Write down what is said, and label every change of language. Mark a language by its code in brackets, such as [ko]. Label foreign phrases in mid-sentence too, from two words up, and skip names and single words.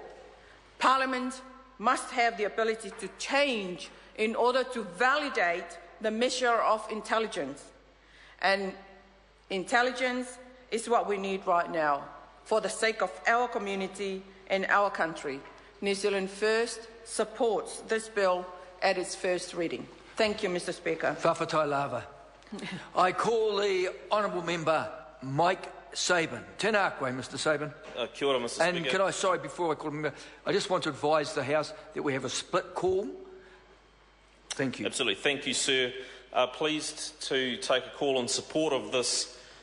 [en] Parliament must have the ability to change in order to validate the measure of intelligence. And intelligence is what we need right now for the sake of our community and our country. New Zealand First supports this bill at its first reading. Thank you, Mr. Speaker. Whawhatai lava. I call the honourable member Mike Sabin. [mi] Tēnā koe, [en] Mr. Sabin. [mi] Kia ora, [en] Mr. And Speaker. can I, sorry, before I call him, I just want to advise the House that we have a split call. Thank you. Absolutely. Thank you, sir. Pleased to take a call in support of this